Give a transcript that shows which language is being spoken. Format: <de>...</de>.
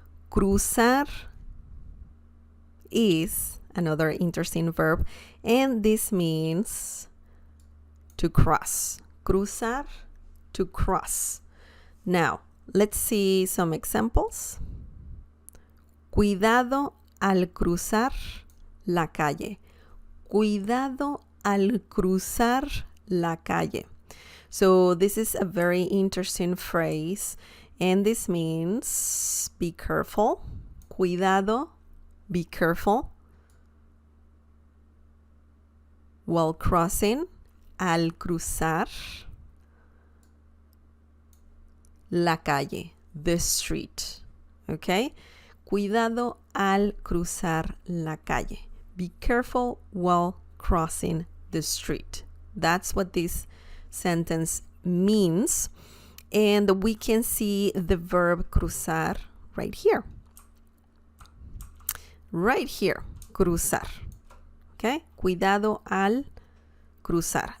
<en>Cruzar is another interesting verb, and this means to cross. Cruzar, to cross. Now, let's see some examples.</en> <es>Cuidado al cruzar la calle. Cuidado al cruzar la calle.</es> <en>So this is a very interesting phrase, and this means be careful. Cuidado, be careful. While crossing,</en> <es>al cruzar la calle,</es> <en>the street. Okay?</en> <es>Cuidado al cruzar la calle.</es> <en>Be careful while crossing the street. That's what this sentence means. And we can see the verb cruzar right here. Right here,</en> <es>cruzar.</es> <en>Okay?</en> <es>Cuidado al cruzar.</es>